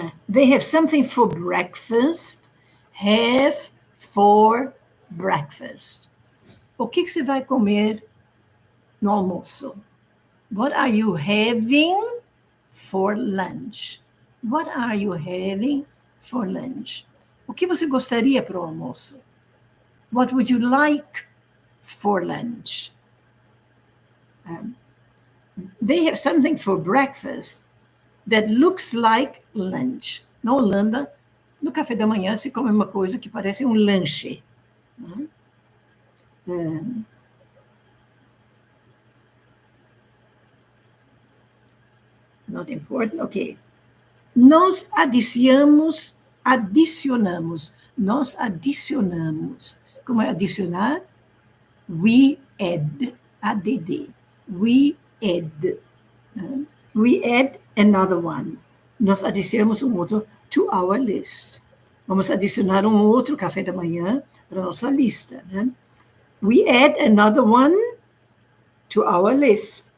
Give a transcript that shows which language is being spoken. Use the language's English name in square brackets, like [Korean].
[English] They have something for breakfast have for breakfast? [Portuguese] O que você vai comer no almoço? [English] What are you having for lunch? What are you having for lunch? [Portuguese] O que você gostaria para o almoço? [English] What would you like for lunch? They have something for breakfast that looks like lunch. [Portuguese] Na Holanda, no café da manhã se come uma coisa que parece um lanche. [English] Not important, ok. [Portuguese] Nós adicionamos. Nós adicionamos. Como é adicionar? [English] We add. ADD. We add. We add another one. [Portuguese] Nós adicionamos um outro [English] to our list. [Portuguese] Vamos adicionar um outro café da manhã para a nossa lista. Né? [English] We add another one to our list.